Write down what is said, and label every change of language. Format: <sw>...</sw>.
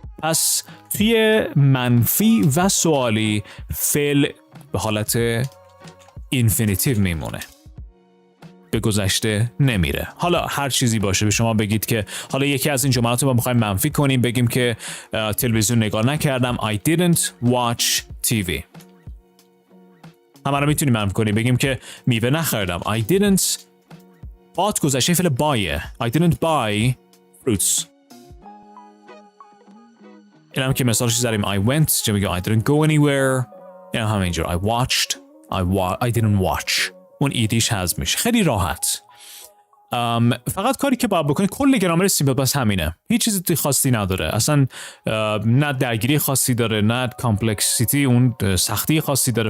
<fa>پس توی منفی و سوالی فعل به حالت اینفینیتیو میمونه، به گذشته نمیره. حالا هر چیزی باشه، به شما بگید که حالا یکی از این جملات رو می‌خوایم منفی کنیم، بگیم که تلویزیون نگاه نکردم.</fa> <en>I didn't watch TV.</en> <fa>همه رو میتونیم منفی کنیم، بگیم که میوه نخریدم.</fa> <en>I didn't bought گذشته فعل buy. I didn't buy fruits.</en> <fa>این هم که مثالش زدیم I went، چه میگه I didn't go anywhere. این هم همینجور I watched. I didn't watch. اون ایدیش هست میشه. خیلی راحت. فقط کاری که باید بکنید، کل گرامر سیمپل بس همینه، هیچ چیزی خاصی نداره اصلا، نه درگیری خاصی داره، نه کامپلکسیتی اون سختی خاصی داره.</fa>